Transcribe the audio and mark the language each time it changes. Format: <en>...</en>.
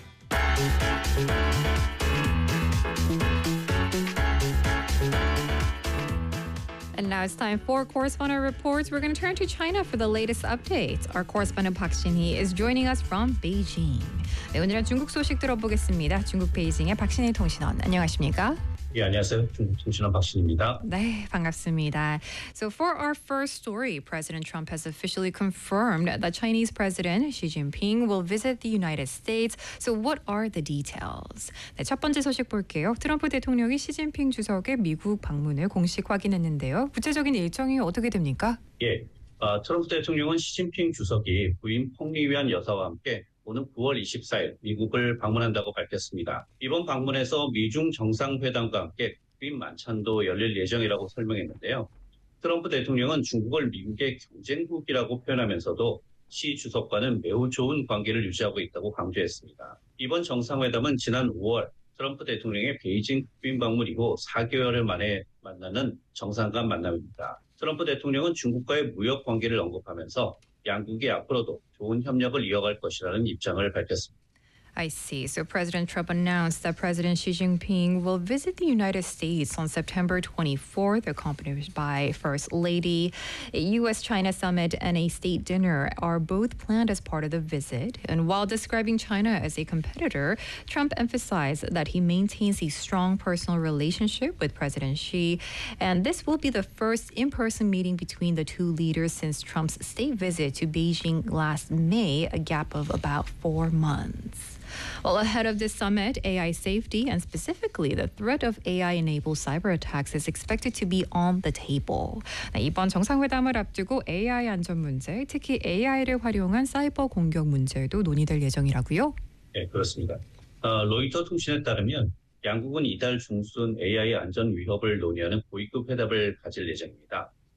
<en>And now it's time for Correspondent Reports. We're going to turn to China for the latest updates. Our correspondent Park Shin-hee is joining us from Beijing.</en> <ko>네, 오늘은 중국 소식 들어보겠습니다. 중국 베이징의 박신희 통신원, 안녕하십니까? 예, 안녕하세요. 통신원 박신희입니다. 네, 반갑습니다.</ko> <en>So for our first story, President Trump has officially confirmed that Chinese President Xi Jinping will visit the United States. So what are the details?</en> <ko>네, 첫 번째 소식 볼게요. 트럼프 대통령이 시진핑 주석의 미국 방문을 공식 확인했는데요. 구체적인 일정이 어떻게 됩니까? 예, 트럼프 대통령은 시진핑 주석이 부인 펑리위안 여사와 함께 오는 9월 24일 미국을 방문한다고 밝혔습니다. 이번 방문에서 미중 정상회담과 함께 국빈 만찬도 열릴 예정이라고 설명했는데요. 트럼프 대통령은 중국을 미국의 경쟁국이라고 표현하면서도 시 주석과는 매우 좋은 관계를 유지하고 있다고 강조했습니다. 이번 정상회담은 지난 5월 트럼프 대통령의 베이징 국빈 방문 이후 4개월 만에 만나는 정상 간 만남입니다. 트럼프 대통령은 중국과의 무역 관계를 언급하면서 양국이 앞으로도 좋은 협력을 이어갈 것이라는 입장을 밝혔습니다.</ko> <en>I see. So President Trump announced that President Xi Jinping will visit the United States on September 24th, accompanied by First Lady. A U.S.-China summit and a state dinner are both planned as part of the visit. And while describing China as a competitor, Trump emphasized that he maintains a strong personal relationship with President Xi. And this will be the first in-person meeting between the two leaders since Trump's state visit to Beijing last May, a gap of about 4 months. Well, ahead of this summit, AI safety and specifically the threat of AI-enabled cyber attacks is expected to be on the table.</en> <ko>네, 이번 정상회담을 앞두고 AI 안전 문제, 특히 AI를 활용한 사이버 공격 문제도 논의될 예정이라고요? 네, 그렇습니다. 로이터 통신에 따르면 양국은 이달 중순 AI 안전 위협을 논의하는 고위급 회담을 가질 예정입니다.</ko>